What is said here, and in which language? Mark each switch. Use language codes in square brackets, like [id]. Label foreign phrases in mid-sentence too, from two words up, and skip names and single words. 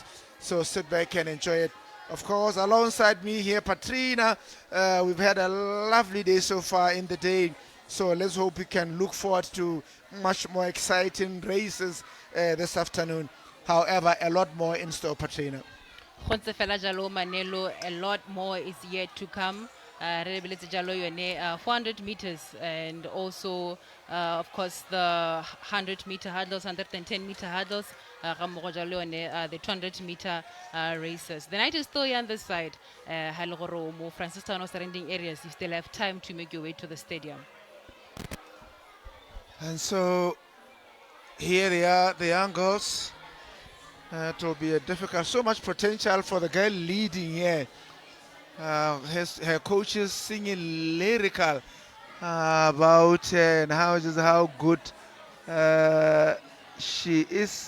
[en] So sit back and enjoy it. Of course, alongside me here, Patrina. We've had a lovely day so far in the day. So let's hope we can look forward to much more exciting races this afternoon. However, a lot more in store, Patrina. [tn] Khotse fela jalo [en] Manelo, a lot more is yet to come. [tn] Re lebeletse jalo yone [en] 400 meters and also of course the 100 meter hurdles, 110 meter hurdles, [tn] ga mmogo jalo yone [en] the 200 meter races. The night is still here on this side. [tn] Ha le gore o mo [en] Francistown or surrounding areas, you still have time to make your way to the stadium. And so here they are, the young girls. It will be a difficult, so much potential for the girl leading here. Her coaches singing lyrical about and how good she is.